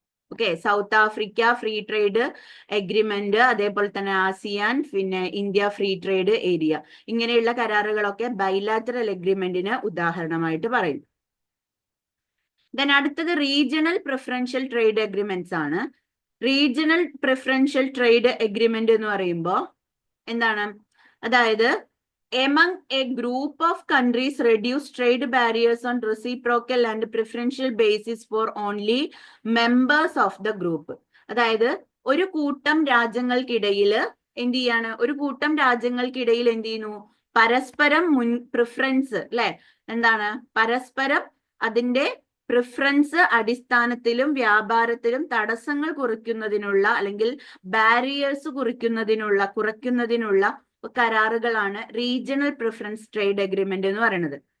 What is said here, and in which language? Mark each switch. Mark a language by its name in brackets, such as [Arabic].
[Malayalam] Okay, south Africa free trade agreement, അതേപോലെ തന്നെ ASEAN, പിന്നെ ഇന്ത്യ ഫ്രീ ട്രേഡ് ഏരിയ, ഇങ്ങനെയുള്ള കരാറുകളൊക്കെ ബൈലാറ്ററൽ എഗ്രിമെന്റിന് ഉദാഹരണമായിട്ട് പറയും. ദെൻ അടുത്തത് റീജിയണൽ പ്രിഫറൻഷ്യൽ ട്രേഡ് അഗ്രിമെന്റ്സ് ആണ്. റീജിയണൽ പ്രിഫറൻഷ്യൽ ട്രേഡ് എഗ്രിമെന്റ് എന്ന് പറയുമ്പോൾ എന്താണ്? [English] അതായത് among a group of countries reduce trade barriers on reciprocal and preferential basis for only members of the group. [Malayalam] അതായത് ഒരു കൂട്ടം രാജ്യങ്ങൾക്കിടയിൽ എന്ത് ചെയ്യാണ്? ഒരു കൂട്ടം രാജ്യങ്ങൾക്കിടയിൽ എന്ത് ചെയ്യുന്നു? പരസ്പരം പ്രിഫറൻസ് അല്ലെ, എന്താണ്? പരസ്പരം അതിന്റെ പ്രിഫറൻസ് അടിസ്ഥാനത്തിലും വ്യാപാരത്തിലും തടസ്സങ്ങൾ കുറയ്ക്കുന്നതിനുള്ള അല്ലെങ്കിൽ ബാരിയേഴ്സ് കുറയ്ക്കുന്നതിനുള്ള കരാറുകളാണ് റീജിയണൽ പ്രിഫറൻസ് ട്രേഡ് എഗ്രിമെന്റ് എന്ന് പറയുന്നത്.